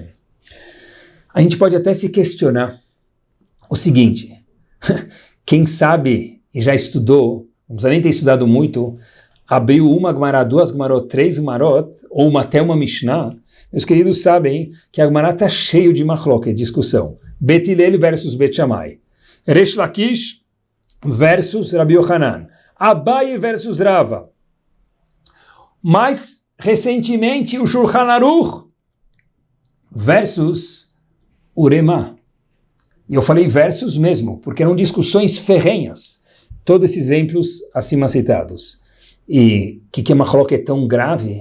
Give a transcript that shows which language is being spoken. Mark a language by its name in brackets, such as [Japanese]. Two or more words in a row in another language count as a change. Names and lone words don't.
[Portuguese] A gente pode até se questionar o seguinte, quem sabe e já estudou, não precisa nem ter estudado muito, abriu uma Gemara, 2 Gemarot, 3 Gemarot, ou até uma Mishnah, meus queridos sabem que a Gemara está cheio de machloket, discussão. Bet Hillel versus Bet Shammai. Resh Lakish versus Rabi Yohanan. Abaye versus Rava. Mais recentemente, o Shulchan Aruch versus Urema. E eu falei versus mesmo, porque eram discussões ferrenhas. Todos esses exemplos acima citados. E o que é machloket tão grave?